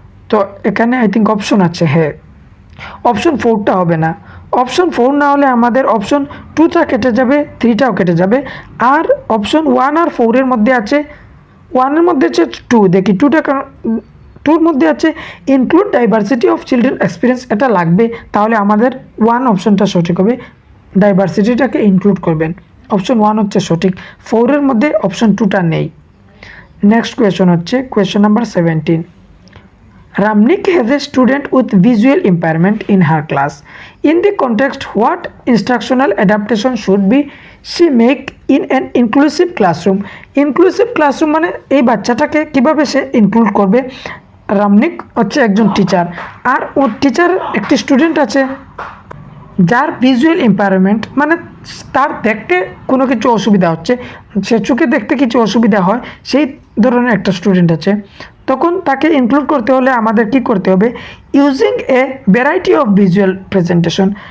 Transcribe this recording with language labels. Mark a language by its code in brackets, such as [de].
[bn] তো এখানে [en] I think [bn] option আছে, হ্যাঁ অপশন 4টা হবে না, অপশন 4 না হলে আমাদের অপশন 2টা কেটে যাবে, 3টাও কেটে যাবে, আর অপশন 1 আর 4-এর মধ্যে আছে, 1-এর মধ্যে আছে 2, দেখি 2-র মধ্যে আছে [en] include diversity of children experience, [bn] এটা লাগবে, তাহলে আমাদের 1 অপশনটা সঠিক হবে, ডাইভার্সিটিটাকে ইনক্লুড করবেন, অপশন 1 হচ্ছে সঠিক, 4-এর মধ্যে অপশন 2টা নেই। নেক্সট কোয়েশন হচ্ছে question number 17। [en] Ramnik has a student with visual impairment in her class. In the context, what instructional adaptation should be she make in an inclusive classroom? [bn] Inclusive classroom মানে এই বাচ্চাটাকে কিভাবে সে include করবে। রামনিক হচ্ছে একজন teacher, আর ও teacher একটি student আছে যার ভিজুয়াল ইম্পায়ারমেন্ট, মানে তার দেখতে কোনো কিছু অসুবিধা হচ্ছে, সে চোখে দেখতে কিছু অসুবিধা হয়, সেই ধরনের একটা স্টুডেন্ট আছে, তখন তাকে ইনক্লুড করতে হলে আমাদের কি করতে হবে, [en] Using a variety of visual presentation.